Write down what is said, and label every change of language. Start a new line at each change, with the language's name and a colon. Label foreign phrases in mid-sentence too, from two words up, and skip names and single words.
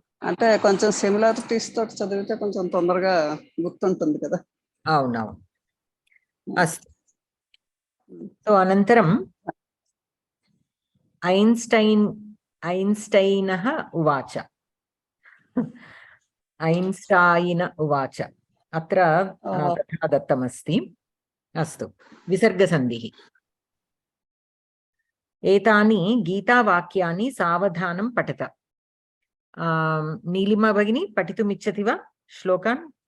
Telugu: అంటే కొంచెం సిమిలారిటీస్ తోటి చదివితే కొంచెం తొందరగా గుర్తుంటుంది కదా.
Sanskrit: అవునవును. అస్తు. సో అనంతరం ఐన్స్టైనः ఉవాచ. ఐన్స్టైన్ ఉవాచ అత్ర तथा दत्तमस्ति. अस्तु. विसर्गसन्धिः. एतानि गीतावाक्यानि सावधानं पठत. नीलिमा भगिनी पठितुमिच्छति वा श्लोकान्?